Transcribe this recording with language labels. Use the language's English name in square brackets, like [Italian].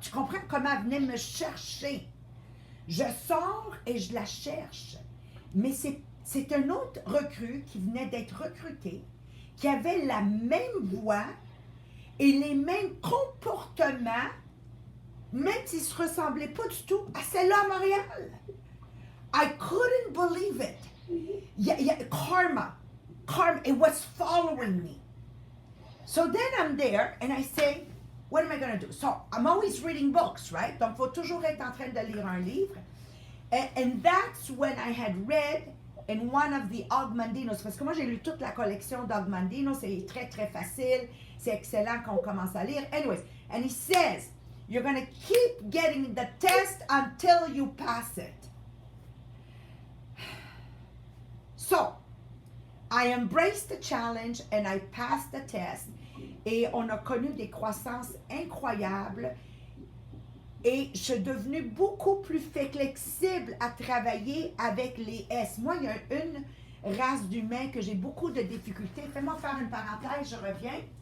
[French] Tu comprends comment elle venait me chercher? Je sors et je la cherche. Mais c'est un autre recrue qui venait d'être recruté, qui avait la même voix et les mêmes comportements, même s'ils ne se ressemblaient pas du tout à celle-là à Montréal. [English] I couldn't believe it. Karma, it was following me. So then I'm there and I say, what am I going to do? So I'm always reading books, right? [French] Donc, il faut toujours être en train de lire un livre. [English] And that's when I had read in one of the Ogmandinos, [French] parce que moi j'ai lu toute la collection d'Ogmandino, c'est très très facile, c'est excellent quand on commence à lire. [English] Anyways, and he says, you're going to keep getting the test until you pass it. So, I embraced the challenge and I passed the test. [French] Et on a connu des croissances incroyables. Et je suis devenue beaucoup plus flexible à travailler avec les S. Moi, il y a une race d'humains que j'ai beaucoup de difficultés. Fais-moi faire une parenthèse, je reviens.